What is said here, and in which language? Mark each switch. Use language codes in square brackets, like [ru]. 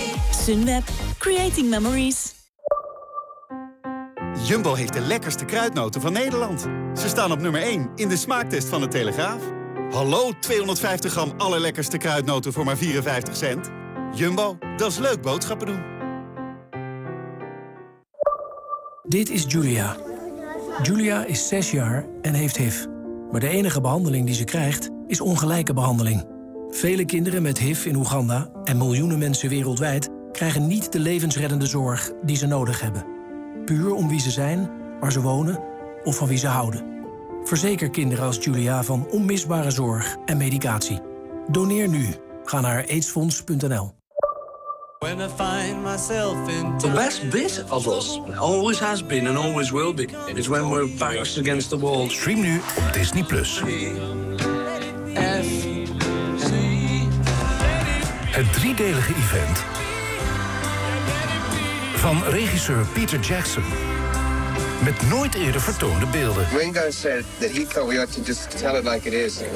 [en] Sunweb, creating memories. [nl] Jumbo heeft de lekkerste kruidnoten van Nederland. Ze staan op nummer 1 in de smaaktest van de Telegraaf. Hallo, 250 gram allerlekkerste kruidnoten voor maar 54 cent. Jumbo, dat is leuk boodschappen doen. Dit is Julia. Julia is 6 jaar en heeft HIV. Maar de enige behandeling die ze krijgt is ongelijke behandeling. Vele kinderen met HIV in Oeganda en miljoenen mensen wereldwijd krijgen niet de levensreddende zorg die ze nodig hebben. Puur om wie ze zijn, waar ze wonen of van wie ze houden. Verzeker kinderen als Julia van onmisbare zorg en medicatie. Doneer nu. Ga naar aidsfonds.nl. [en] When I find myself in the best bit of us always has been and always will be is when we're backs against the wall. [nl] Stream nu Disney Plus. Het driedelige event van regisseur Peter Jackson met nooit eerder vertoonde beelden. [en] Ringo said that he thought we ought to just tell it like it is.